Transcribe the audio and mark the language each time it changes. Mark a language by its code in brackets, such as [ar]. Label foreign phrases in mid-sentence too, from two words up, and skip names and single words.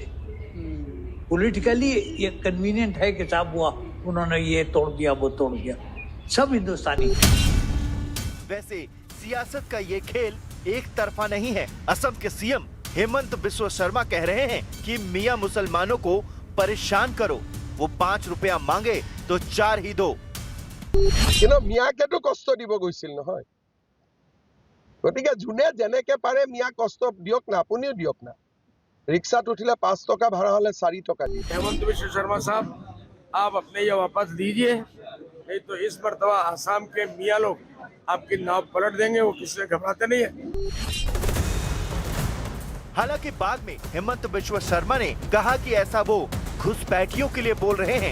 [hi] पॉलिटिकली ये कन्वीनियंट है कि साहब हुआ उन्होंने ये तोड़ दिया, वो तोड़ दिया, सब हिंदुस्तानी। वैसे सियासत का ये खेल एक तरफा नहीं है। असम के सीएम हेमंत बिस्वा शर्मा कह रहे हैं कि मियां मुसलमानों को परेशान करो, वो 5 रुपया मांगे तो 4 ही दो। [as] মিয়াকে তো কষ্ট দিব গৈছিল নহয়, গতিকে যোনে যেনেকে পাৰে মিয়া কষ্ট দিয়ক না, আপুনিও দিয়ক না। ৰিক্সা উঠিলে 5 টকা ভাড়া হ'লে 4 টকা দি। [hi] हेमंत बिश्व शर्मा साहब, आप अपने ये वापस दीजिए, नहीं तो इस मर्तबा आसाम के मियाँ लोग आपकी नाव पलट देंगे। वो किससे घबराते नहीं है। हालांकि बाद में हेमंत बिस्वा शर्मा ने कहा कि ऐसा वो घुसपैठियों के लिए बोल रहे हैं।